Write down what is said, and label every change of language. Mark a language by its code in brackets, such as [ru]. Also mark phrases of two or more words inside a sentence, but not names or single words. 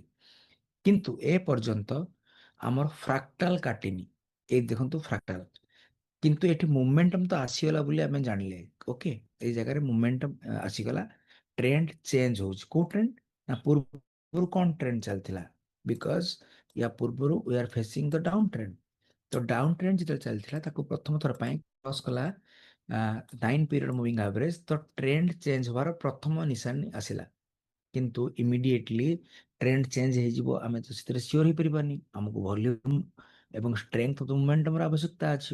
[or] କିନ୍ତୁ ଏ ପର୍ଯ୍ୟନ୍ତ ଆମର ଫ୍ରାକ୍ଟାଲ କାଟିନି। ଏଇ ଦେଖନ୍ତୁ ଫ୍ରାକ୍ଟାଲ, କିନ୍ତୁ ଏଠି ମୋମେଣ୍ଟମ ତ ଆସିଗଲା ବୋଲି ଆମେ ଜାଣିଲେ। ଓକେ, ଏଇ ଜାଗାରେ ମୋମେଣ୍ଟମ ଆସିଗଲା, ଟ୍ରେଣ୍ଡ ଚେଞ୍ଜ ହଉଛି। କୋଉ ଟ୍ରେଣ୍ଡ ନା, ପୂର୍ବରୁ କ'ଣ ଟ୍ରେଣ୍ଡ ଚାଲିଥିଲା? ବିକଜ ୟା ପୂର୍ବରୁ [en] we are facing the down trend. [or] ତ ଡାଉନ୍ ଟ୍ରେଣ୍ଡ ଯେତେବେଳେ ଚାଲିଥିଲା ତାକୁ ପ୍ରଥମ ଥର ପାଇଁ କ୍ରସ୍ କଲା 9 ପିରିୟଡ଼ ମୁଭିଂ ଆଭରେଜ, ତ ଟ୍ରେଣ୍ଡ ଚେଞ୍ଜ ହବାର ପ୍ରଥମ ନିଶାନୀ ଆସିଲା। କିନ୍ତୁ ଇମିଡିଏଟଲି ଟ୍ରେଣ୍ଡ ଚେଞ୍ଜ ହେଇଯିବ ଆମେ ତ ସେଥିରେ ସିଓର ହେଇପାରିବାନି। ଆମକୁ ଭଲ୍ୟୁମ୍ ଏବଂ [en] strength of the momentum [or] ଆବଶ୍ୟକତା ଅଛି।